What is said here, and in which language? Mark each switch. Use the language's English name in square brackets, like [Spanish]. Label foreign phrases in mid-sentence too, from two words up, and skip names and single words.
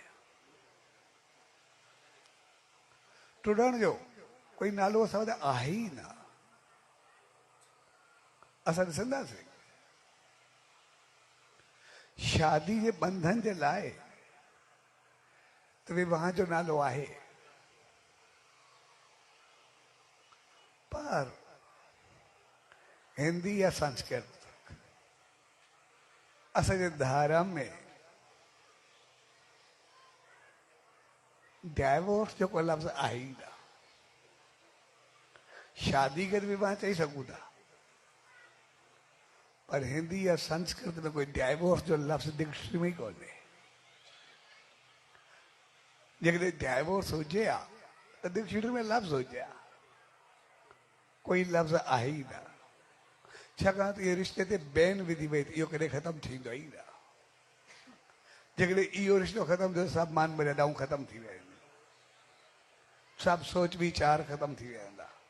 [Sindhi] टुटण जो कोई नालो असां वटि आहे ई न। असां ॾिसंदासीं शादी जे बंधन जे लाइ त विवाह जो नालो आहे, पर हिंदी या संस्कृत असांजे धर्म में डाइवोर्स जो कोई लफ़्ज़ आहे ई न। शादी करे विवाह चई सघूं था, पर हिंदी या संस्कृत में कोई डाइवोर्स जो लफ़्ज़ डिक्शनरी में ही कोन्हे। जेकॾहिं डाइवोर्स हुजे हा त डिक्शनरी में लफ़्ज़ हुजे हा, कोई लफ़्ज़ आहे ई न। छाकाणि त इहे रिश्ते ते बैन विधी वई, इहो कॾहिं ख़तमु थींदो ई न। जेकॾहिं इहो रिश्तो ख़तमु थियो, सभु मान मर्यादाऊं ख़तमु थी वेंदियूं, सभु सोच वीचार ख़तमु थी वेंदा।